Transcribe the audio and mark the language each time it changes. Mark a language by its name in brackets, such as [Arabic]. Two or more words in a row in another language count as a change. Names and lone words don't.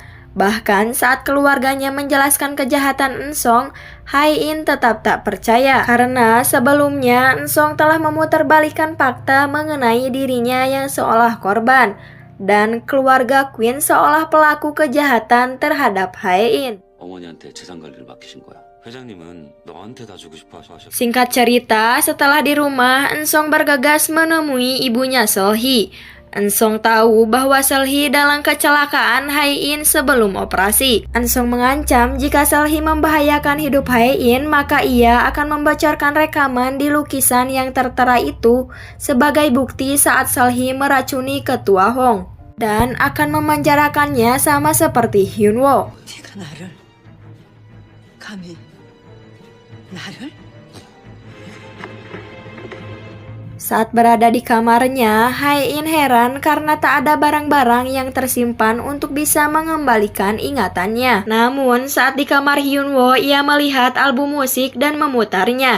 [Indonesian] Bahkan saat keluarganya menjelaskan kejahatan Eun-sung, Hae-in tetap tak percaya. Karena sebelumnya Eun-sung telah memutarbalikkan fakta mengenai dirinya yang seolah korban. Dan keluarga Queen seolah pelaku kejahatan terhadap Hae-in. [Korean] 어머니한테 재산 관리를 맡기신 거야. 회장님은 너한테 다 주고 싶어 하셨어. [Indonesian] Singkat cerita, setelah di rumah, Eun-sung bergegas menemui ibunya Seolhee. Eun-sung tahu bahwa Seolhee dalam kecelakaan Hae-in sebelum operasi. Eun-sung mengancam jika Seolhee membahayakan hidup Hae-in, maka ia akan membocorkan rekaman di lukisan yang tertera itu sebagai bukti saat Seolhee meracuni ketua Hong. Dan akan memenjarakannya sama seperti Hyun-woo. [Korean] 네가 나를 감히 나를? [Indonesian] Saat berada di kamarnya, Hae-in heran karena tak ada barang-barang yang tersimpan untuk bisa mengembalikan ingatannya. Namun, saat di kamar Hyun-woo, ia melihat album musik dan memutarnya.